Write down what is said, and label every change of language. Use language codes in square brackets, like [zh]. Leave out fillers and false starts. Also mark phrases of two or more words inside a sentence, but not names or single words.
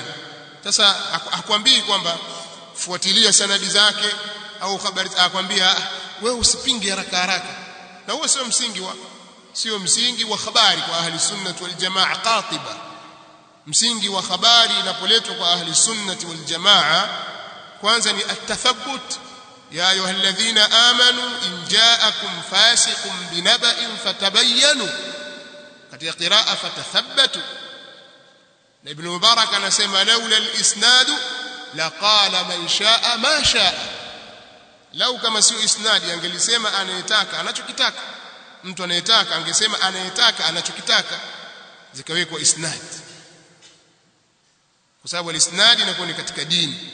[sw] Sasa hakwambii kwamba fuatilia sanadi zake au habari, akwambia wewe usipinge haraka, na huo sio msingi wa habari kwa [ar] أهل السنة والجماعة قاطبة. [sw] Msingi wa habari inapoletwa kwa [ar] أهل السنة والجماعة, [sw] kwanza ni at-tathabbut, [ar] يا أيها الذين آمنوا إن جاءكم فاسق بنبإ فتبينوا, [sw] katika [ar] قراءة فتثبتوا. [sw] na Ibn Mubarak anasema, [ar] لولا الإسناد لقال من شاء ما شاء, [sw] lau kama sio isnadi angelisema anayetaka anachokitaka, mtu anayetaka angesema anayetaka anachokitaka, zikawekwa isnad, kwa sababu al-isnad inakuwa ni katika dini.